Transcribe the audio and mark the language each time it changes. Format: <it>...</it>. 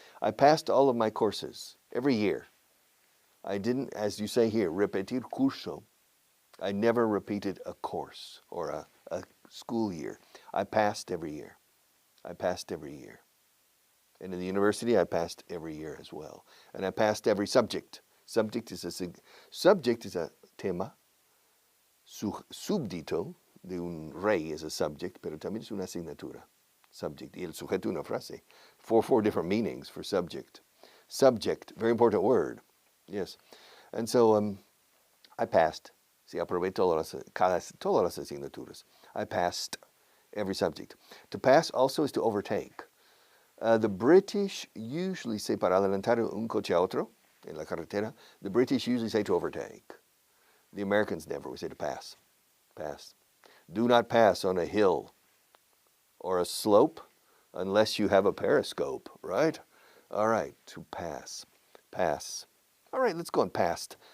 <en>I passed all of my courses every year. I didn't, as you say here,</en> <es>repetir curso.</es> <en>I never repeated a course or a school year. I passed every year. I passed every year. And in the university, I passed every year as well. And I passed every subject. Subject is a tema.</en> <es>Súbdito de un rey</es> <en>is a subject,</en> <es>pero también es una asignatura. Subject. Y el sujeto una frase.</es> <en>Four different meanings for subject. Subject, very important word. Yes. And so I passed.</en> <es>Sí, aprobé todas las asignaturas.</es> <en>I passed every subject. To pass also is to overtake. The British usually say</en> <es>para adelantar un coche a otro en la carretera.</es> <en>The British usually say to overtake. The Americans never. We say to pass. Pass. Do not pass on a hill or a slope unless you have a periscope, right? All right, to pass. Pass. All right, let's go on past.</en>